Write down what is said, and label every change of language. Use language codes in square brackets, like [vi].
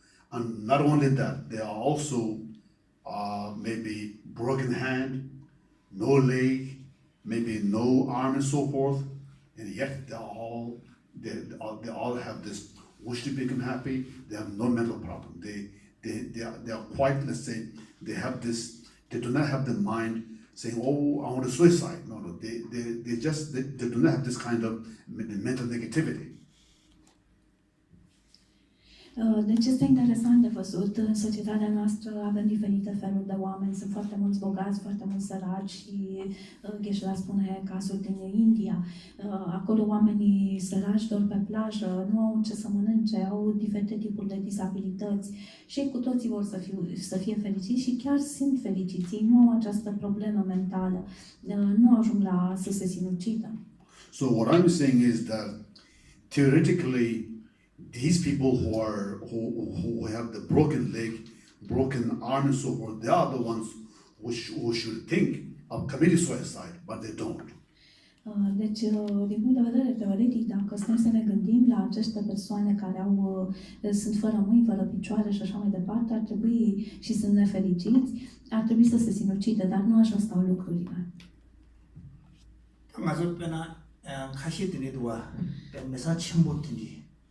[en] And not only that, they are also maybe broken hand, no leg, maybe no arm and so forth, and yet they all have this wish to become happy. They have no mental problem. They are quite, let's say, they do not have the mind saying, oh, I want to suicide. No, they do not have this kind of mental negativity. [ro] Deci este interesant de văzut. În societatea noastră avem diferite feluri de oameni. Sunt foarte mulți bogați, foarte mulți săraci și Geshe spune cazul din India. Acolo oamenii săraci dorm pe plajă, nu au ce să mănânce, au diferite tipuri de dizabilități și ei cu toții vor să fie fericiți și chiar sunt fericiți. Ei nu au această problemă mentală, nu ajung la să se sinucidă. [en] So what I'm saying is that theoretically these people who have the broken leg, broken arm and so forth, they are the ones who should think of committing suicide, but they don't. [ro] Deci, din punct de vedere teoretic, dacă stăm să ne gândim la aceste persoane care sunt fără mâini, fără picioare și așa mai departe, ar trebui și sunt nefericiți, ar trebui să se sinucidă, dar nu așa stau lucrurile. Am văzut până cașetele doua, pe mesaj îmbotini.